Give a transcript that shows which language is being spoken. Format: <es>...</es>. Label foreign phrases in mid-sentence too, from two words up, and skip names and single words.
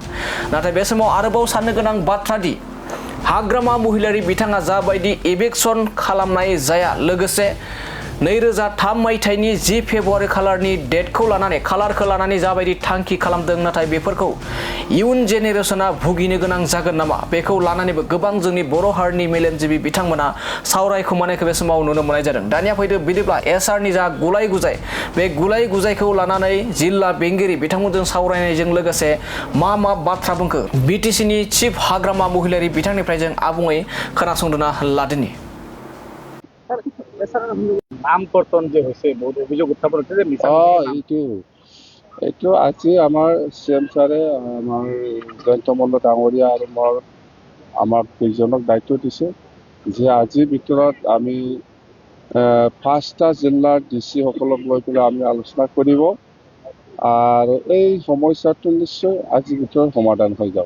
<brx>नाथाय बे समाव आरोबाव साननो गोनां बाथ्रा दि हाग्रामा महिलारि बिथाङा जाबायदि इभेक्सन खालामनाय जाया, लोगोसे 2003 मायथाइनि 10 फेब्रुवारि खालारनि खालारखौ लानानै जाबायदि थांखि खालामदों, नाथाय बेफोरखौ इयुन जेनेरेसना भुगिनो गोनां जागोन नामा बेखौ लानानैबो गोबां जोंनि बर' हारिनि मेलेमजिबि बिथांमोना सावरायखुमानायखौ बे समाव नुनो मोननाय जादों। दानिया फैदो बिदिब्ला एसआरनि जा गुलाय गुजाय बे गुलाय गुजायखौ लानानै जिल्ला बेंगिरि बिथांमोनजों सावरायनायजों लोगोसे मा बाथ्रा बुंखो बिटिसिनि चिफ हाग्रामा महिलारि बिथांनिफ्राय जों आबुङै खोनासंदोना लादिनि।</brx> <as>নাম কৰ্তন যে হৈছে বহুত অভিযোগ উত্থাপন হৈছে যে মিছা এইটো আজি আমাৰ চিএম ছাৰে আমাৰ জয়ন্ত মল্ল ডাঙৰীয়া আৰু আমাৰ দুইজনক দায়িত্ব দিছে যে আজিৰ ভিতৰত আমি 5টা জিলাৰ ডিচি সকলক লৈ পেলাই আমি আলোচনা কৰিব আৰু এই সমস্যাটো নিশ্চয় আজিৰ ভিতৰত সমাধান হৈ যাব।</as>